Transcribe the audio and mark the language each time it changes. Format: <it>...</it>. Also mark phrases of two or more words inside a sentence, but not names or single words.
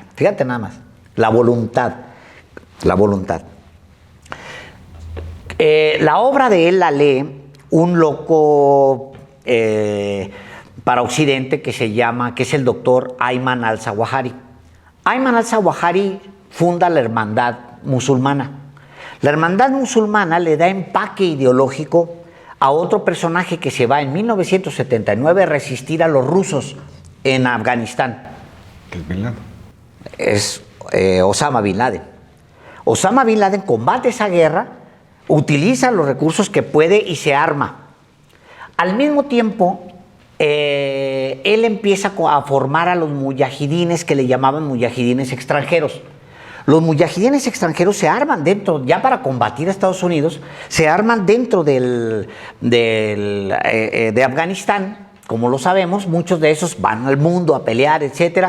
<es>Fíjate nada más, la voluntad. La obra de él la lee un loco para Occidente que es el doctor Ayman al-Zawahiri. Ayman al-Zawahiri funda la Hermandad Musulmana. La Hermandad Musulmana le da empaque ideológico a otro personaje que se va en 1979 a resistir a los rusos en Afganistán. ¿Qué es Bin Laden? Es Osama Bin Laden. Osama Bin Laden combate esa guerra, utiliza los recursos que puede y se arma. Al mismo tiempo, él empieza a formar a los muyahidines, que le llamaban muyahidines extranjeros. Los muyahidines extranjeros se arman dentro, ya para combatir a Estados Unidos, se arman dentro de Afganistán, como lo sabemos, muchos de esos van al mundo a pelear, etcétera.</es>